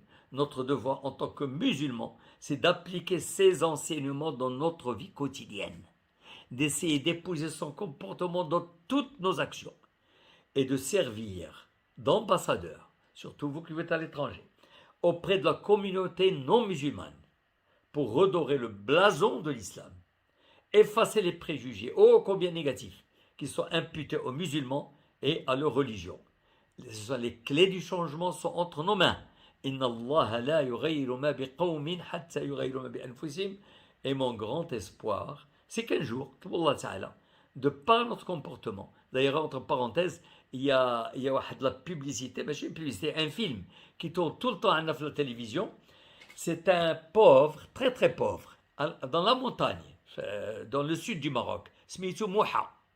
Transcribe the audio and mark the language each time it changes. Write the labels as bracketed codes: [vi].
[fr] Notre devoir en tant que musulmans, c'est d'appliquer ces enseignements dans notre vie quotidienne, d'essayer d'épouser son comportement dans toutes nos actions et de servir d'ambassadeur, surtout vous qui êtes à l'étranger, auprès de la communauté non musulmane pour redorer le blason de l'islam, effacer les préjugés, ô combien négatifs, qui sont imputés aux musulmans et à leur religion. Les clés du changement sont entre nos mains [ar] إن الله لا يغير ما بقوم حتى يغيروا ما بأنفسهم. [fr] Et mon grand espoir, c'est qu'un jour, Allah Ta'ala, de par notre comportement, d'ailleurs, entre parenthèses, il y a la publicité, mais une publicité, un film qui tourne tout le temps à la télévision. C'est un pauvre, très très pauvre, dans la montagne, dans le sud du Maroc, Smitou Mouha.